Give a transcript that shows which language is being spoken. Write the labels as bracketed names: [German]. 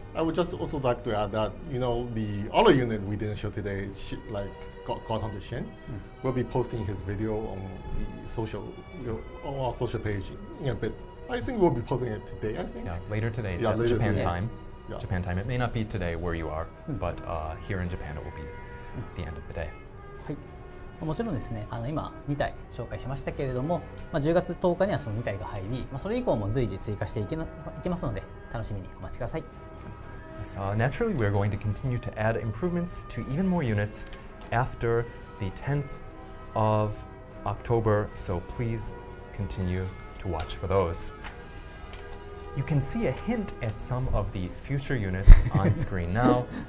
[English] I would just also like to add that the other unit we didn't show today, like Gacha and Shin, will be posting his video on the on our social page in a bit. I think we'll be posting it today. I think. Yeah, later today, later Japan today. time. Yeah. Japan time. It may not be today where you are, but here in Japan it will be the end of the day. [Japanese] はい。もちろんですね、今2体紹介しましたけれども、10月10日にはその2体が入り、それ以降も随時追加していきますので、楽しみにお待ちください。 [English] Naturally, we're going to continue to add improvements to even more units after the 10th of October, so please continue to watch for those. You can see a hint at some of the future units on screen now.